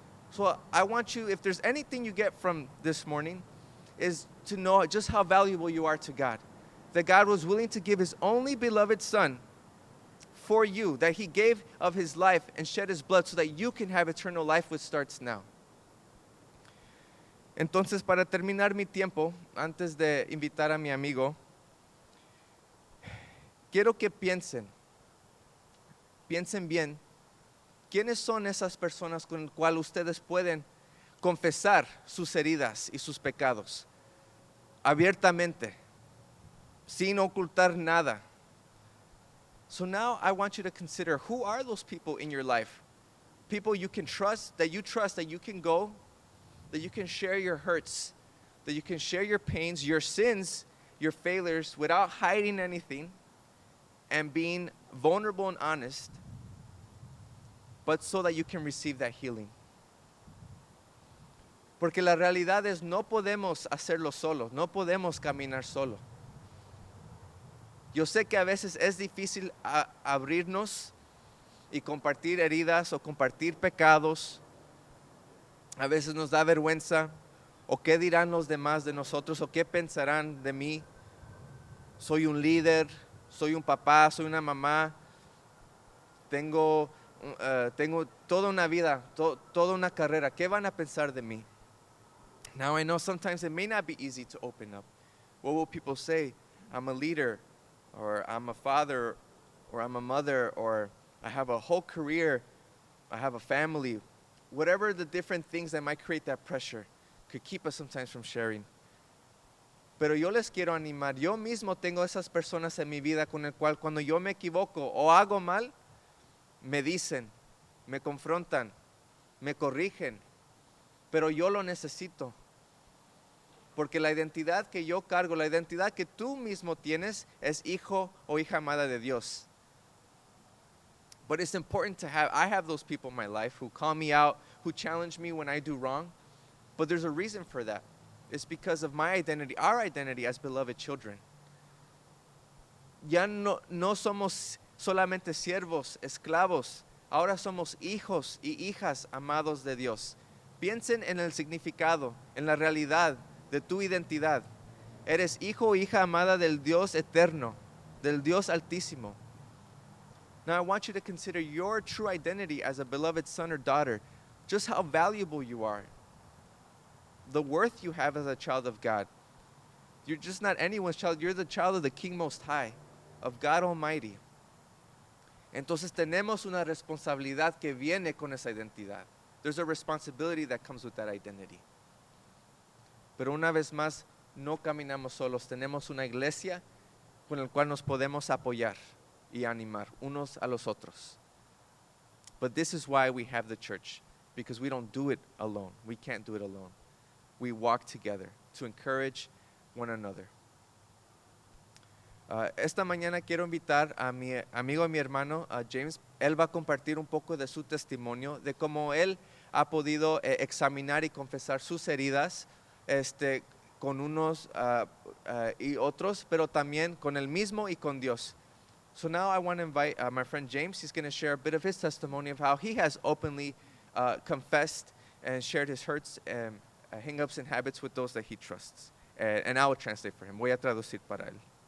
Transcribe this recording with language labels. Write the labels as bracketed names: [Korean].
[English] So I want you, if there's anything you get from this morning, is to know just how valuable you are to God. That God was willing to give his only beloved son for you, that he gave of his life and shed his blood so that you can have eternal life, which starts now. [Spanish] Entonces, para terminar mi tiempo, antes de invitar a mi amigo, quiero que piensen bien, ¿quiénes son esas personas con las cuales ustedes pueden confesar sus heridas y sus pecados abiertamente, sin ocultar nada? [English] So now I want you to consider, who are those people in your life? People you can trust, that you can go, that you can share your hurts, that you can share your pains, your sins, your failures without hiding anything and being vulnerable and honest, but so that you can receive that healing. [Spanish] Porque la realidad es no podemos hacerlo solos, no podemos caminar solo. Yo sé que a veces es difícil abrirnos y compartir heridas o compartir pecados. A veces nos da vergüenza, o qué dirán los demás de nosotros, o qué pensarán de mí. Soy un líder, soy un papá, soy una mamá, tengo toda una vida, toda una carrera. ¿Qué van a pensar de mí? [English] Now I know sometimes it may not be easy to open up. What will people say? I'm a leader, or I'm a father, or I'm a mother, or I have a whole career, I have a family. Whatever the different things that might create that pressure could keep us sometimes from sharing. [Spanish] Pero yo les quiero animar. Yo mismo tengo esas personas en mi vida con el cual cuando yo me equivoco o hago mal, me dicen, me confrontan, me corrigen. Pero yo lo necesito. Porque la identidad que yo cargo, la identidad que tú mismo tienes, es hijo o hija amada de Dios. [English] But it's important to I have those people in my life who call me out, who challenge me when I do wrong. But there's a reason for that. It's because of my identity, our identity as beloved children. [Spanish] Ya no somos solamente siervos, esclavos. Ahora somos hijos y hijas amados de Dios. Piensen en el significado, en la realidad de tu identidad. Eres hijo o hija amada del Dios eterno, del Dios altísimo. [English] Now I want you to consider your true identity as a beloved son or daughter, just how valuable you are, the worth you have as a child of God. You're just not anyone's child, you're the child of the King Most High, of God Almighty. [Spanish] Entonces tenemos una responsabilidad que viene con esa identidad. [English] There's a responsibility that comes with that identity. [Spanish] Pero una vez más, no caminamos solos, tenemos una iglesia con la cual nos podemos apoyar y animar unos a los otros. [English] But this is why we have the church, because we don't do it alone. We can't do it alone. We walk together to encourage one another. [Spanish] Esta mañana quiero invitar a mi amigo y mi hermano, James. Él va a compartir un poco de su testimonio, de cómo él ha podido examinar y confesar sus heridas con unos y otros, pero también con él mismo y con Dios. [English] So now I want to invite my friend James. He's going to share a bit of his testimony of how he has openly confessed and shared his hurts and hang-ups and habits with those that he trusts. And I will translate for him. [Spanish] Voy a traducir para él.